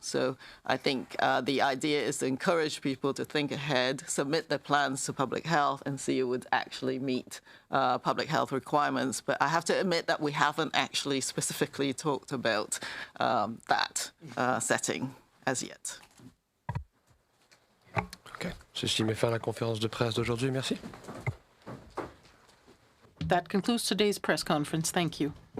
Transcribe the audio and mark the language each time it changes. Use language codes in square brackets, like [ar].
[en] So I think the idea is to encourage people to think ahead, submit their plans to public health, and see who would actually meet public health requirements. But I have to admit that we haven't actually specifically talked about that setting as yet. OK. [fr] Ceci met fin à la conférence de presse d'aujourd'hui. Merci. [en] That concludes today's press conference. Thank you.